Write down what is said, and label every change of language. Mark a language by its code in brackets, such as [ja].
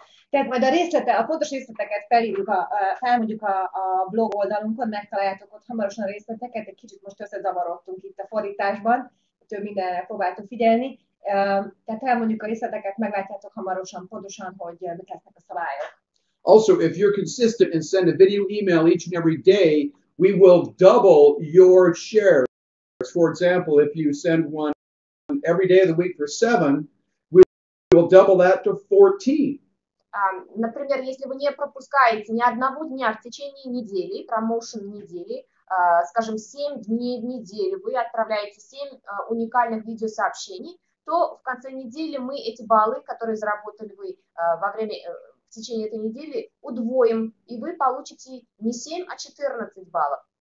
[hu] Tehát majd a pontos részleteket felmondjuk a blog oldalunkon, megtaláljátok ott hamarosan részleteket, egy kicsit most összezavarodtunk itt a fordításban, több mindenre próbáltuk figyelni. Tehát elmondjuk a részleteket, meglátjátok hamarosan pontosan, hogy mik lesznek a szabályok. [en] Also, if you're consistent and send a video email each and every day, we will double your shares. For example, if you send one every day of the week for 7, we will double that to 14. [ru] Например, если вы не пропускаете ни одного дня в течение недели, промоушен недели, скажем, 7 дней в неделю, вы отправляете 7 уникальных видеосообщений, то в конце недели мы эти баллы, которые заработали вы в tечение этой недели, удвоим, и вы получите не 7, а 14 баллов.